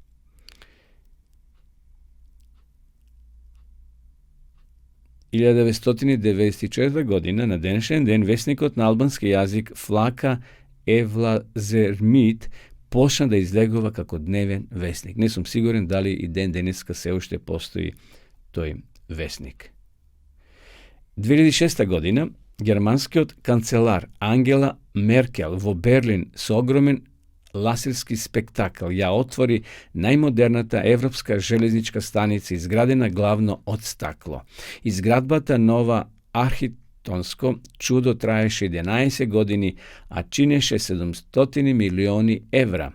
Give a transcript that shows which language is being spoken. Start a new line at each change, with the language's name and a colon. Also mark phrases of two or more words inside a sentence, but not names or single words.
Macedonian: – 1994 година на денешен ден весникот на албански јазик Флака Евлазермит почна да излегува како дневен весник. Не сум сигурен дали и ден денеска се уште постои тој весник. 2006. година германскиот канцелар Angela Merkel во Берлин со огромен ласерски спектакл ја отвори најмодерната европска железничка станица изградена главно од стакло. Изградбата на ова архитектонско чудо траеше 11 години, а чинеше 700 милиони евра.